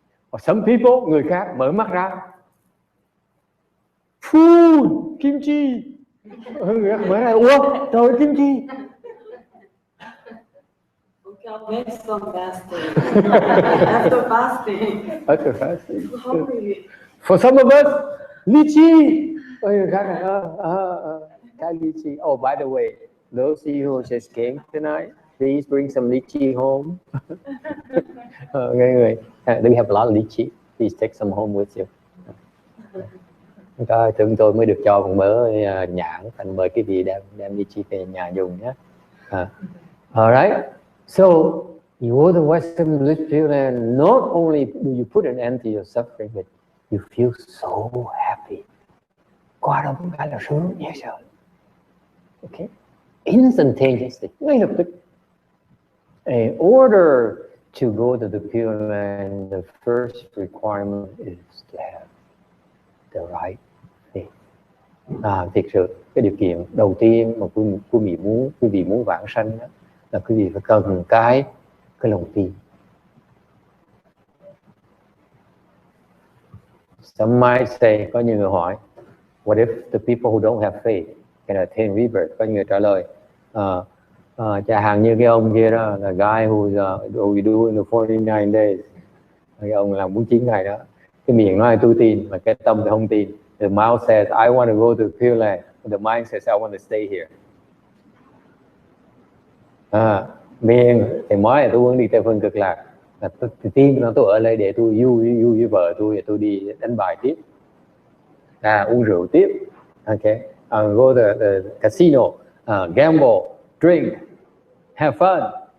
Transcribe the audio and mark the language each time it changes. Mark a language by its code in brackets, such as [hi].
[en] Or some people, [vi] người khác mở mắt ra, food, kim chi, Mới này, ủa, trời ơi, kim chi. [en] Okay, I'll make some fasting. After fasting. After fasting. Hungry. For some of us, lychee. [vi] Ôi, khác này, cái lychee. [en] Oh, by the way, those of you who just came tonight, please bring some lychee home. Okay, we have a lot of lychee. Please take some home with you. [vi] Chúng tôi mới được cho một mớ nhãn, thành mời cái gì đem lychee về nhà dùng nhé. [en] Alright, so you go to Western Bliss Field and not only do you put an end to your suffering, but you feel so happy. [vi] Qua đó cũng phải là sướng dễ sợ. [en] Okay, instantaneously, [vi] ngay lập tức. [en] In order to go to the Pure Land, the first requirement is to have the right faith. [vi] Thực sự cái điều kiện đầu tiên mà quý vị muốn vãng sanh đó, là quý vị phải cần cái lòng tin. [en] Some might say, [vi] có nhiều người hỏi, [en] what if the people who don't have faith can attain rebirth? [vi] Có người trả lời, chẳng hạn như cái ông kia đó, là [en] guy who do in the 49 days. [vi] Cái ông làm 49 ngày đó, cái miệng nói tôi tin, mà cái tâm thì không tin. [en] The mouth says, I want to go to the Pure Land. The mind says, I want to stay here. [vi] Miệng thì nói là tôi muốn đi Tây Phương Cực Lạc. Tôi tin là tôi ở đây để tôi vui với vợ tôi đi đánh bài tiếp, uống rượu tiếp. [en] Okay, go to the casino, gamble, drink, have fun.